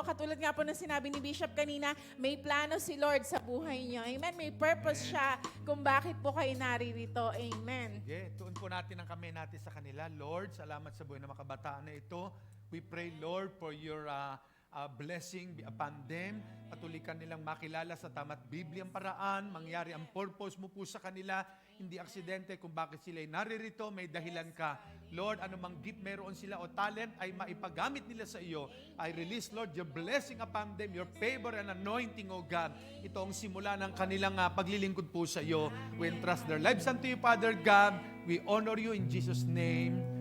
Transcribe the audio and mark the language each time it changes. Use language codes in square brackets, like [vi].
[tl] Katulad nga po ng sinabi ni Bishop kanina, may plano si Lord sa buhay niyo. Amen? May purpose siya kung bakit po kayo naririto. Amen. Yeah, tuon po natin ang kamay natin sa kanila. Lord, salamat sa buhay ng mga kabataan na ito. [en] We pray, Lord, for your blessing be upon them. [tl] Patulikan nilang makilala sa tama't Bibliang paraan. Mangyari ang purpose mo po sa kanila. Hindi aksidente kung bakit sila ay naririto. May dahilan ka. Lord, anumang gift meron sila o talent ay maipagamit nila sa iyo. [en] I release, Lord, your blessing upon them, your favor and anointing, O God. [tl] Ito ang simula ng kanilang paglilingkod po sa iyo. [en] We entrust their lives unto you, Father God. We honor you in Jesus' name.